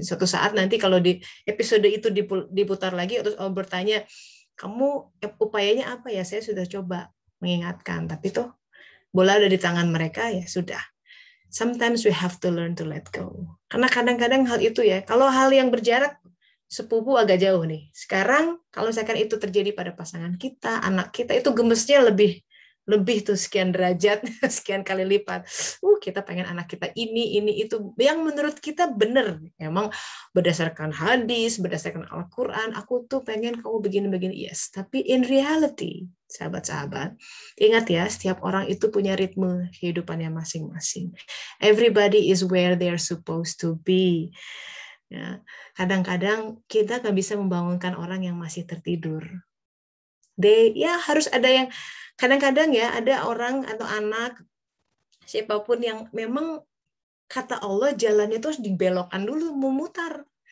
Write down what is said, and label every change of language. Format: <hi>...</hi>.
<id>Suatu saat nanti kalau di episode itu diputar lagi terus bertanya, kamu upayanya apa ya? Saya sudah coba mengingatkan, tapi tuh bola ada di tangan mereka, ya sudah.</id> <en>Sometimes we have to learn to let go.</en> <id>Karena kadang-kadang hal itu ya, kalau hal yang berjarak, sepupu agak jauh nih. Sekarang kalau misalkan itu terjadi pada pasangan kita, anak kita, itu gemesnya lebih tuh sekian derajat, sekian kali lipat. Kita pengen anak kita ini itu yang menurut kita benar. Emang berdasarkan hadis, berdasarkan Al-Quran, aku tuh pengen kamu begini-begini. Yes, tapi</id> <en>in reality,</en> <id>sahabat-sahabat, ingat ya, setiap orang itu punya ritme kehidupannya masing-masing.</id> <en>Everybody is where they are supposed to be.</en> <id>Ya, kadang-kadang kita nggak bisa membangunkan orang yang masih tertidur. Harus ada yang kadang-kadang ya, ada orang atau anak siapapun yang memang kata Allah jalannya itu harus dibelokkan dulu, memutar.</id>